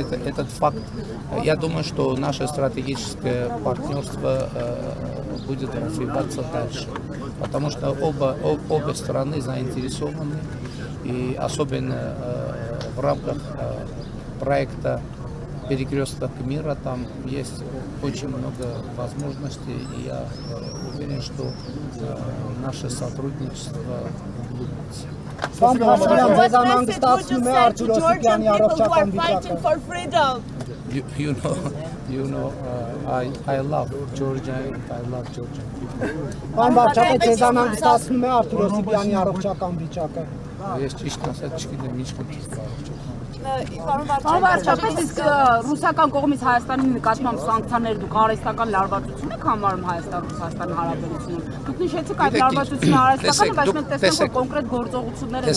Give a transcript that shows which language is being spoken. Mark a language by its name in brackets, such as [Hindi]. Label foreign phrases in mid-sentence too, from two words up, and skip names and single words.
[Russian] Этот факт, я думаю, что наше стратегическое партнерство будет развиваться дальше, потому что обе стороны заинтересованы, и особенно в рамках проекта «Перекресток мира» там есть очень много возможностей, и я уверен, что наше сотрудничество углубится. [Armenian] Պարոն Փաշինյան, ձեզ անհանգստացնում է Արթուր Օսիպյանի առողջական վիճակը։ [English] You know, I love Georgia and I love Georgian people. [Armenian] Պարոն վարչապետ, ձեզ անհանգստացնում է Արթուր Օսիպյանի առողջական վիճակը։ Ես ճիշտ ասած չգիտեմ ինչ կոչի։ Պարոն վարչապետ, իսկ ռուսական կողմից Հայաստանի նկատմամբ սանկցիաները դուք արհեստական լարվածություն եք համարում Հայաստան-Ռուսաստան հարաբերությունում։ Դուք նշեցիք այդ լարվածությունը արհեստական, բայց մենք տեսնենք, որ կոնկրետ գործողություններ են։